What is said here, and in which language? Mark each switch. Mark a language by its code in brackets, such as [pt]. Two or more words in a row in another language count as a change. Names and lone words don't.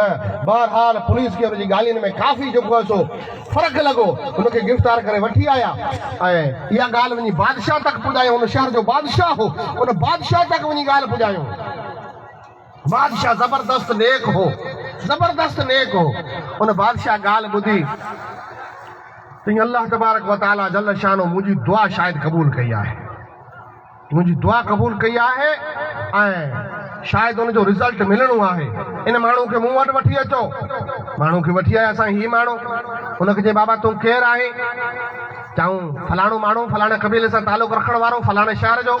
[sd] बहरहाल पुलिस खे हुनजी ॻाल्हियुनि में काफ़ी जेको आहे सो फ़र्क़ु लॻो, हुनखे गिरफ़्तार करे वठी आया ऐं इहा ॻाल्हि वञी बादशाह तक पुॼायो। हुन शहर जो बादशाह हो, उन बादशाह तक वञी ॻाल्हि पुॼायूं। बादशाह ज़बरदस्त नेक हो, ज़बरदस्त नेक हो। उन बादशाह ॻाल्हि ॿुधी त [ar] الله تبارك وتعالى جل شانه [sd] मुंहिंजी दुआ शायदि क़बूल कई आहे, मुंहिंजी दुआ क़बूल कई आहे ऐं शायदि हुनजो रिज़ल्ट मिलणो आहे। इन माण्हू खे मूं वटि वठी अचो। माण्हू खे वठी आया असां, ही माण्हू। हुनखे चई बाबा तूं केरु आहे? चऊं फलाणो माण्हू, फलाणे क़बीले सां तालुक़ रखण वारो, फलाणे शहर जो।